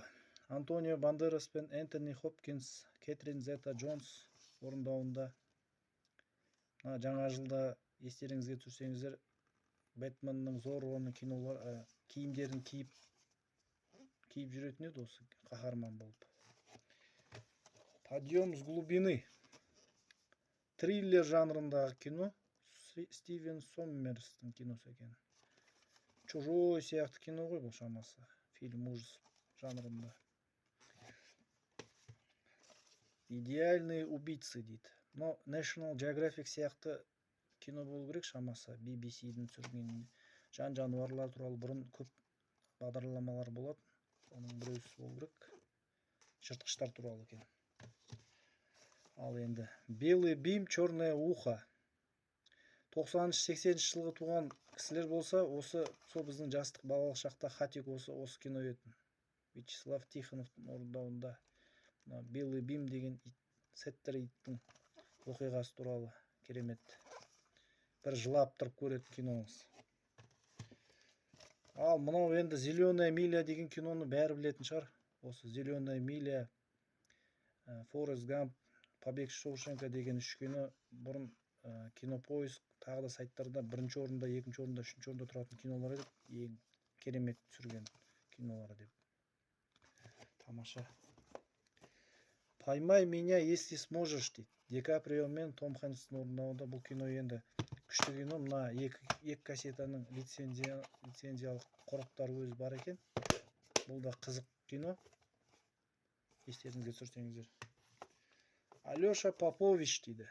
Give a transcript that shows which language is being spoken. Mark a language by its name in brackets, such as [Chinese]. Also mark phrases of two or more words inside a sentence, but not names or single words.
[Kazakh] Антонио Бандерас пен Энтони Хопкинс, Кэтрин Зета-Джонс орындауында. Жаңа жылда естеріңізге түсірсеңіздер, Бэтменнің Зорроның кинолар киімдерін киіп жүретін еді осы қаһарман болып. Подъем с глубины. Триллер жанрындағы кино, Стивен Соммерстің киносы екен. Чужой сияқты кино ғой бұл шамасы, [Russian] фильм ужас [Kazakh] жанрында. Идеальные убийцы дейді. National Geographic сияқты кино болу керек шамасы, BBC-дің түсіргенінде. Жан-жануарлар туралы бұрын көп бағдарламалар болады. Оның біреусі болу керек. Жыртқыштар туралы екен. Ал енді Белый бим, черное ухо. 90-80 жылғы туған кісілер болса, сол біздің жастық балалық шақта хатик осы кино етін. Вячеслав Тихоновтың орындауында Белый бим деген сеттер иттің оқиғасы туралы керемет. Бір жылап тұрып көретін киноңыз. Ал мынау енді Зеленая миля деген киноны бәрі білетін шығар. Осы Зеленая миля, Форест Гамп, Побег из Шоушенка деген үш кино бұрын Кинопоиск тағы да сайттарда бірінші орында, екінші орында, үшінші орында тұратын кинолар еді. Ең керемет түсірген кинолары деп. Тамаша. Поймай меня, если сможешь дейді. Ди Каприо мен Том Хэнкстің орындауында бұл кино енді күшті кино. Мына екі кассетаның лицензиялық қорықтары өзі бар екен. Бұл да қызық кино. Естеріңізге түсірсеңіздер. Алеша Попович дейді.